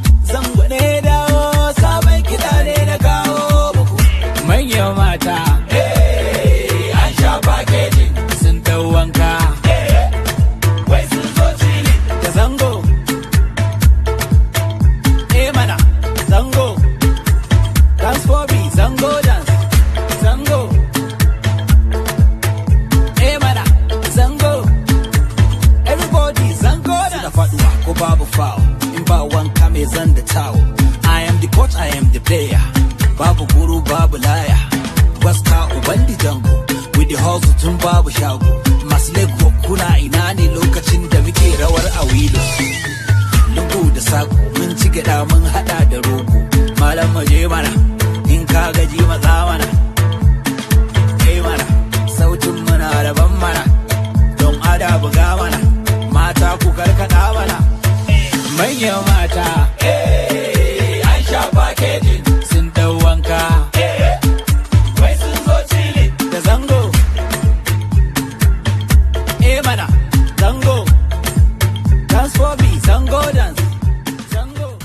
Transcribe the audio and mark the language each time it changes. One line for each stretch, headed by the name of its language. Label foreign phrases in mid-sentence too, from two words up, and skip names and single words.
Hausa: Zango ne ya dawo, sabon kiɗa ne na kawo muku. Manyan mata, eh, an sha packaging, sun dau wanka. Eh, wai sun zo chilling. Da zango. Eh mana, zango.
English: Dance for me, zango dance.
Hausa: Zango. Eh mana, zango.
English: Everybody, zango dance.
Hausa: Suna faɗuwa ko babu foul, in ba wanka mai zan da towel.
English: I am the coach, I am the player.
Hausa: Babu guru, babu laya. Wasta uban di jango,
English: with the hustle
Hausa: tun babu shago. Masu
English: leg work
Hausa: kuna ina ne lokacin da muke rawar a wilo? Lungu da sako, mun ci gyaɗa mun haɗa da rogo. Malam mu je mana, in ka gaji matsa mana. Kai mana, sautin muna daban mana. Don ada buga mana, mata ku karkaɗa mana. Manyan mata, eh, an sha packaging, sun dau wanka. Eh, wai sun zo chilling. Da zango. Eh mana, zango.
English: Dance for me, zango dance.
Hausa: Zango.